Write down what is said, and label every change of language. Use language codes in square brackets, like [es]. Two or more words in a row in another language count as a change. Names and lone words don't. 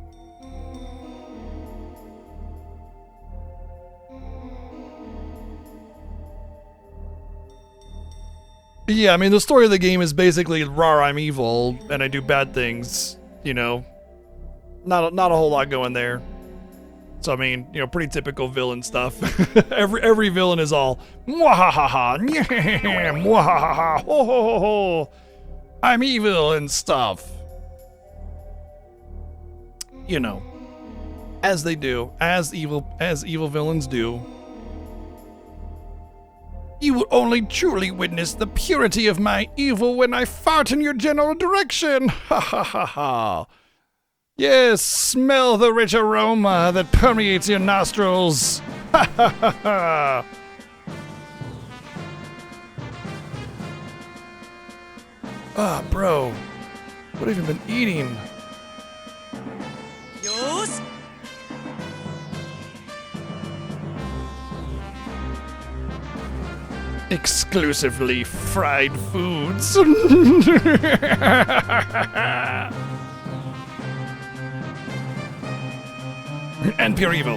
[en] Yeah, I mean, the story of the game is basically, rawr, I'm evil, and I do bad things, you know. Not a whole lot going there. So, I mean, you know, pretty typical villain stuff. every villain is all, mwahaha, mwahaha, ho ho ho ho, I'm evil and stuff. You know, as they do, as evil villains do. You will only truly witness the purity of my evil when I fart in your general direction. Ha ha ha ha. Yes, smell the rich aroma that permeates your nostrils. Ha ha ha ha. Ah, bro. What have you been eating? [ja] よーし [en] Exclusively fried foods. And pure evil.